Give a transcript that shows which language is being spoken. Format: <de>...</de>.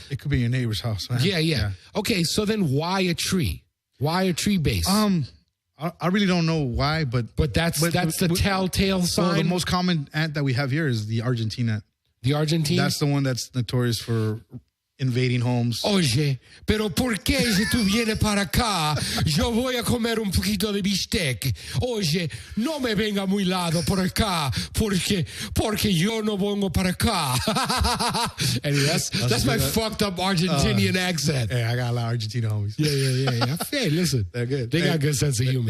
<en>It could be your neighbor's house, man. Yeah. Okay, so then why a tree? Why a tree base? I really don't know why, but that's the telltale sign. Well, the most common ant that we have here is the Argentine ant. The Argentine? That's the one that's notorious for invading homes.</en> <es>Oye, pero ¿por qué si tú vienes para acá, yo voy a comer un poquito de bistec? Oye, no me venga muy lado por acá, porque yo no vengo para acá.</es> <en>Anyway, that's my fucked up Argentinian accent. Hey, I got a lot of Argentina homies. Yeah. Hey, listen, they're good. They got good sense of humor.</en>